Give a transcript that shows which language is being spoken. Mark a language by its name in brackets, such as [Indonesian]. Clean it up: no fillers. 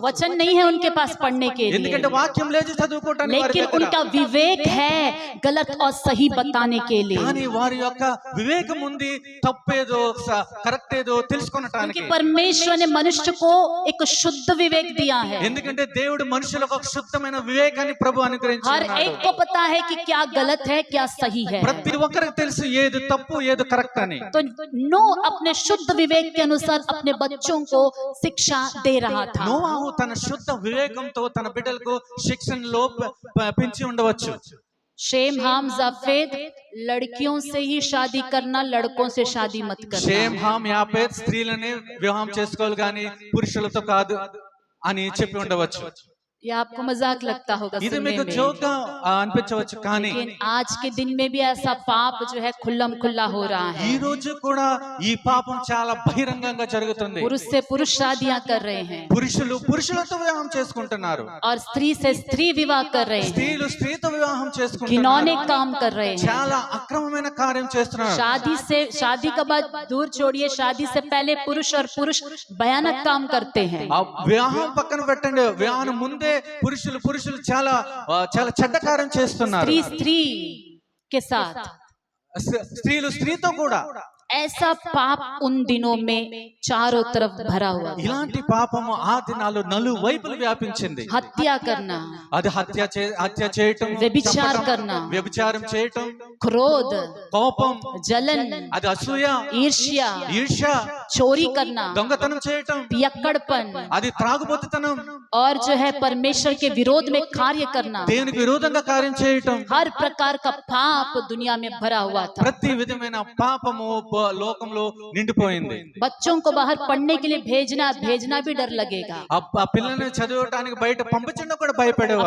[Hindi] वचन नहीं है उनके पास पढ़ने के लिए, [Telugu] ఎందుకంటే వాక్యం లేదు చదువుకోవడానికి, [Hindi] लेकिन उनका विवेक है गलत और सही बताने के लिए। [Telugu] కానీ వారి యొక్క వివేకం ఉంది, తప్పేదో కరెక్ట్ ఏదో తెలుసుకొనటానికి. [Hindi] परमेश्वर ने मनुष्य को एक शुद्ध विवेक दिया है। [Telugu] ఎందుకంటే దేవుడు మనుషులకు ఒక శుద్ధమైన వివేకాన్ని ప్రభు [Hindi] हर [Telugu] అనుగ్రహించాడు. [Hindi] एक को पता है कि क्या गलत है क्या सही है। [Telugu] ప్రతి ఒక్కరికి తెలుసు ఏది తప్పు ఏది కరెక్ట్ అని. [Hindi] तो नूह अपने शुद्ध विवेक के अनुसार अपने बच्चों को शिक्षा दे रहा था। [Telugu] నోవాహు తన శుద్ధ వివేకంతో తన బిడ్డలకు శిక్షణలో పెంచి ఉండవచ్చు. [Hindi] शेम, हाम, जाफेद, लड़कियों से ही शादी करना, लड़कों से शादी मत करना। [Telugu] షేమ్, హామ్, యాఫెత్ స్త్రీలనే వివాహం చేసుకోవాలి కానీ పురుషులతో కాదు అని చెప్పి ఉండవచ్చు. [Hindi] ये आपको मजाक लगता होगा [Telugu] ఇది [Hindi] सुनने [Telugu] మీకు [Hindi] में, [Telugu] జోక్ గా అనిపించవచ్చు, కానీ [Hindi] लेकिन आज के दिन में भी ऐसा पाप जो है खुल्लम खुल्ला हो रहा है। [Telugu] ఈ రోజు కూడా ఈ పాపం చాలా బహిరంగంగా జరుగుతుంది. [Hindi] पुरुष से पुरुष शादियां कर रहे हैं, [Telugu] పురుషులు పురుషులతో వివాహం చేసుకుంటున్నారు, [Hindi] और स्त्री से स्त्री विवाह कर रहे हैं, [Telugu] స్త్రీలు స్త్రీతో వివాహం [Hindi] घिनौने [Telugu] చేసుకుంటున్నారు, [Hindi] काम कर रहे हैं। [Telugu] చాలా అక్రమమైన కార్యం చేస్తున్నారు. [Hindi] शादी का बाद दूर छोड़िए, शादी से पहले पुरुष और पुरुष भयानक काम करते हैं। [Telugu] ఆ వివాహం పక్కన పెట్టండి, వివాహం ముందే పురుషులు చాలా చాలా చెడ్డ కార్యం చేస్తున్నారు. [Hindi] स्त्री स्त्री के साथ, [Telugu] స్త్రీలు స్త్రీతో కూడా [Hindi] ऐसा पाप उन दिनों में चारों तरफ भरा हुआ था। [Telugu] ఇలాంటి పాపము ఆ దినాల్లో నలువైపులు వ్యాపించింది. [Hindi] हत्या करना, [Telugu] అది హత్య చేయటం, [Hindi] व्यभिचार [Telugu] చంపటం, [Hindi] करना, [Telugu] వ్యభిచారం చేయటం, [Hindi] क्रोध, [Telugu] కోపం, [Hindi] जलन, [Telugu] అది అసూయ, [Hindi] ईर्ष्या, [Telugu] ఈర్ష్య, [Hindi] चोरी करना, [Telugu] దొంగతనం చేయటం, [Hindi] पियक्कड़पन [Telugu] అది త్రాగుబోతుతనం, [Hindi] और जो है परमेश्वर के विरोध में कार्य करना, [Telugu] దేవునికి విరోధంగా కార్యం చేయటం, [Hindi] हर प्रकार का पाप दुनिया में भरा हुआ था। [Telugu] ప్రతి విధమైన పాపము లోకంలో నిండిపోయింది. [Hindi] बच्चों को बाहर पढ़ने के लिए भेजना भी डर लगेगा। [Telugu] ఆ పిల్లల్ని చదవటానికి బయట పంపించడం కూడా భయపడేవారు.